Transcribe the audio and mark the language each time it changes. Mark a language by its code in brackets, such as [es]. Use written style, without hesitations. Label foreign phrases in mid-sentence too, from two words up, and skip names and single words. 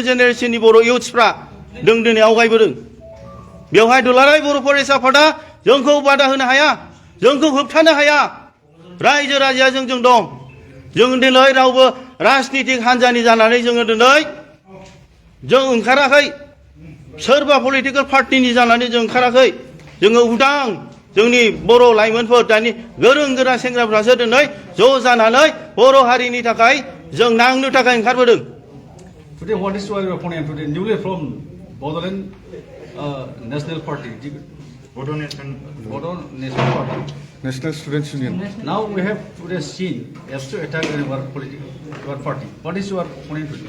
[brx] जेनेरेसननि बर' इउथ्सफ्रा जों दिनै आवगायबोदों बेवहाय दुलाराय बर' फरायसा आफादा जोंखौ बादा होनो हाया जोंखौ होबथानो हाया रायजो राजाया जोंजों दं जों दिनै रावबो राजनितिक हान्जानि जानानै जोङो दिनै जों ओंखाराखै सोरबा पलिटिकेल पार्टिनि जानानै जों ओंखाराखै जोङो उदां जोंनि बर' लाइमोनफोर दानि गोरों गोरा सेंग्राफ्रासो दिनै ज' जानानै बर' हारिनि थाखाय जों नांनो थाखाय ओंखारबोदों [en] Today, what is your opponent today? Newly from Bodoland National Party, Bodo National Party, National Students Union. Now we have today seen as to attack our our party. What is your opponent today?